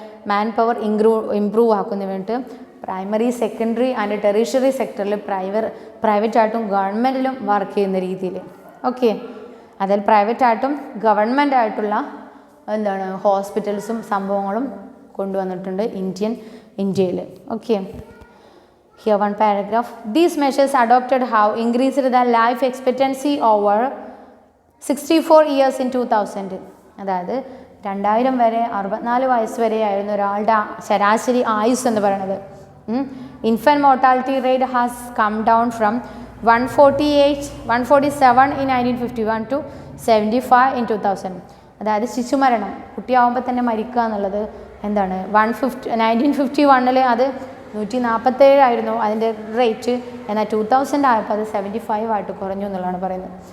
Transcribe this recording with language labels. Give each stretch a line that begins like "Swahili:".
Malayalam: Man power improve ആക്കുന്നതിന് വേണ്ടിയിട്ട് primary, secondary and tertiary സെക്ടറിൽ പ്രൈവറ്റായിട്ടും ഗവൺമെൻറ്റിലും work ചെയ്യുന്ന രീതിയിൽ. ഓക്കെ, അതിൽ പ്രൈവറ്റായിട്ടും ഗവൺമെൻറ് ആയിട്ടുള്ള എന്താണ് ഹോസ്പിറ്റൽസും സംഭവങ്ങളും കൊണ്ടുവന്നിട്ടുണ്ട് ഇന്ത്യയിൽ.
English: Okay, here one paragraph. These measures adopted have increased the life expectancy over 64 years in 2000.
Malayalam: അതായത് 2000 വരെ 64 വയസ്സ് വരെയായിരുന്നു ഒരാളുടെ ശരാശരി ആയുസ് എന്ന് പറയുന്നത്.
English: Infant mortality rate has come down from 147 in 1951 to 75 in 2000.
Malayalam: അതായത് ശിശുമരണം, കുട്ടിയാവുമ്പോൾ തന്നെ മരിക്കുക എന്നുള്ളത് എന്താണ് 1951 അത് 147 ആയിരുന്നു അതിൻ്റെ റേറ്റ്, എന്നാൽ 2000 ആയപ്പോൾ അത് 75 ആയിട്ട് കുറഞ്ഞു എന്നുള്ളതാണ് പറയുന്നത്.